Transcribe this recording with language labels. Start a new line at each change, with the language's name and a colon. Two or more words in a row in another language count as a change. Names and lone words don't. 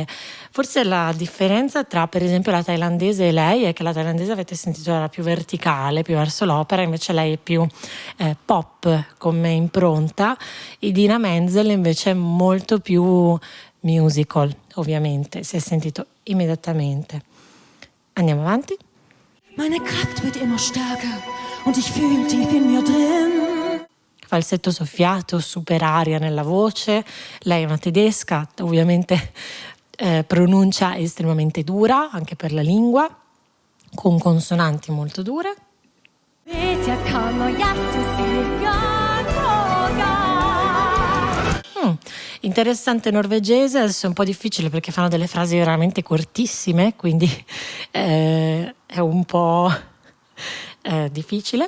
Italian: Forse la differenza tra per esempio la thailandese e lei è che la thailandese, avete sentito, era più verticale, più verso l'opera, invece lei è più pop come impronta. Idina Menzel invece è molto più musical, ovviamente, si è sentito immediatamente. Andiamo avanti.
German: Meine Kraft wird immer stärker und ich fühle tief in mir drin.
Italian: Falsetto soffiato, super aria nella voce. Lei è una tedesca, ovviamente pronuncia estremamente dura anche per la lingua, con consonanti molto dure. Interessante norvegese, adesso è un po' difficile perché fanno delle frasi veramente cortissime, quindi è un po' difficile.